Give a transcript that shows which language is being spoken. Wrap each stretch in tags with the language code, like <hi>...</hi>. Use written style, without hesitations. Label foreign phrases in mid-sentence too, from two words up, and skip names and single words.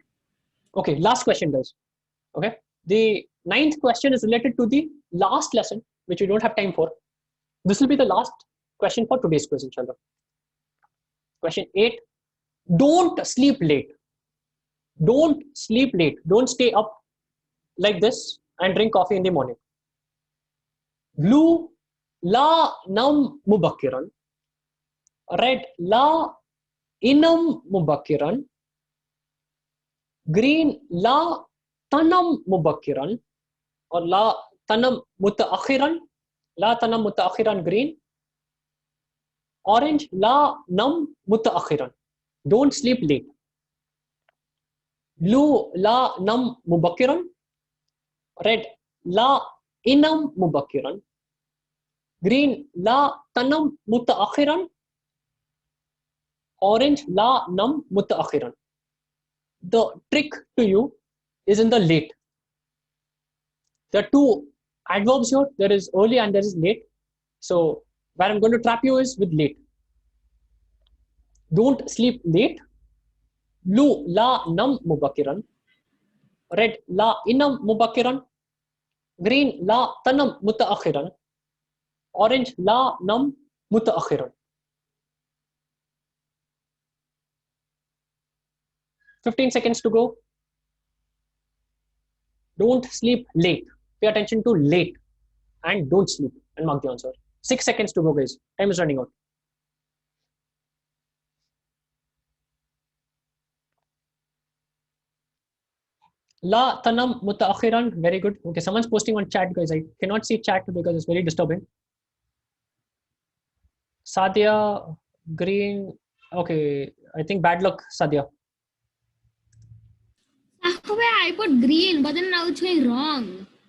<en>Okay, last question, guys. Okay, the 9th question is related to the last lesson, which we don't have time for. This will be the last question for today's quiz, inshallah. Question 8. Don't sleep late. Don't sleep late. Don't stay up like this and drink coffee in the morning. Blue,</en> <ar>لا نام مبكراً. Red, لا ينام مبكراً. Green, لا تنم مبكراً. Or لا تنم متأخراً. لا تنم متأخراً green. Orange, لا نام متأخراً.</ar> <en>Don't sleep late. Blue,</en> <ar>لا نام مبكراً. Red, لا ينام مبكراً. Green, لا تنم متأخراً. Orange, لا نام متأخراً.</ar> <en>The trick to you is in the late. There are 2 adverbs here. There is early and there is late. So where I'm going to trap you is with late. Don't sleep late. Blue,</en> <ar>لا نام مبكراً. Red, لا ينام مبكراً. Green, لا تنم متأخراً. Orange, لا نام متأخراً.</ar> <en>15 seconds to go. Don't sleep late. Pay attention to late and don't sleep and mark the answer. 6 seconds to go, guys. Time is running out.</en> <ar>لا تنم متأخراً.</ar> <en>Very good. Okay, someone's posting on chat, guys. I cannot see chat because it's very disturbing. Sadia, green. Okay, I think bad luck, Sadia. I put green, but then now it's going wrong.</en>